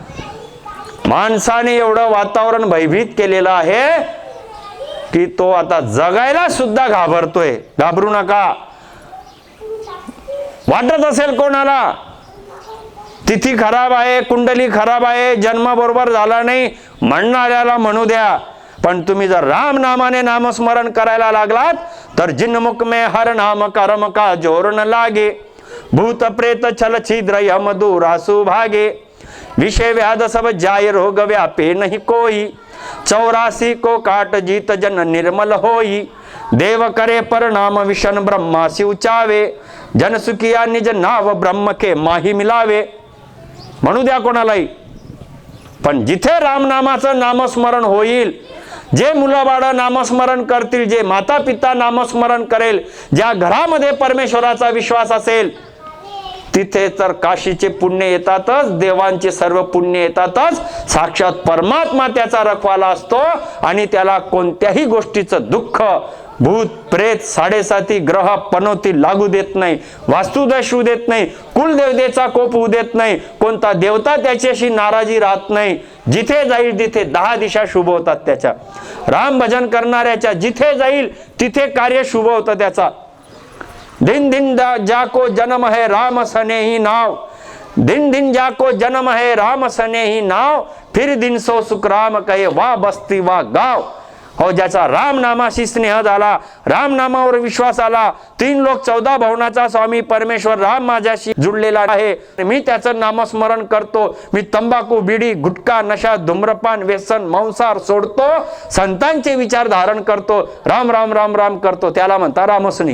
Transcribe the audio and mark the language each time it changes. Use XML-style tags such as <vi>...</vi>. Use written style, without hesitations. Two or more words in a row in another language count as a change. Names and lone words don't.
<mr>माणसाने एवढं वातावरण भयभीत केलेलं आहे की तो आता जगायला सुद्धा घाबरतोय. घाबरू नका. वाटत असेल कोणाला तिथी खराब आहे, कुंडली खराब आहे, जन्म बरोबर झाला नाही, म्हणणाऱ्याला म्हणू द्या. पण तुम्ही जर राम नामाने नामस्मरण करायला लागलात तर</mr> <hi>जिनमुख में हर नाम कर्म का जोर न लागे. भूत प्रेत छल छिद्र यम दूरासु भागे. विषय व्याध सब जाय रोग व्यापे नहीं कोई. 84 को काट जीत जन निर्मल होई. देव करे परनाम विशन ब्रह्मा शिव चावे. जन सुखिया निज नाव ब्रह्म के माही मिलावे.</hi> <mr>म्हणू द्या कोणालाही, पण जिथे रामनामाचं नामस्मरण होईल, जे मुलं बाळं नामस्मरण करतील, जे माता पिता नामस्मरण करेल, ज्या घरामध्ये परमेश्वराचा विश्वास असेल, तिथे तर काशीचे पुण्य येतातच, देवांचे सर्व पुण्य येतातच. साक्षात परमात्मा त्याचा रखवाला असतो आणि त्याला कोणत्याही गोष्टीचं दुःख भूत प्रेत 7.5 ग्रह पनोती लागू देत नाही, वास्तुदोष होऊ देत नाही, कुलदेवतेचा कोप होऊ देत नाही, कोणता देवता त्याच्याशी नाराजी राहत नाही. जिथे जाईल तिथे 10 दिशा शुभ होतात त्याच्या. राम भजन करणाऱ्याच्या जिथे जाईल तिथे कार्य शुभ होतं त्याचा.</mr> <hi>दिन दिन जाको जन्म है राम सने ही नाव, दिन दिन जाको जन्म है राम सने ही नाव, फिर दिन सो सुख राम कहे वा बस्ती वा गाव.</hi> <mr>हो, ज्याचा राम नामाशी स्नेह झाला, राम नामावर विश्वास आला, 3 लोक 14 भवनाचा स्वामी परमेश्वर राम माझ्याशी जुडलेला आहे, मी त्याचं नामस्मरण करतो, मी तंबाखू बिडी गुटखा नशा धूम्रपान व्यसन मांसाहार सोडतो, संतांचे विचार धारण करतो, राम राम राम राम करतो, त्याला म्हणतात रामस्नेही.</mr>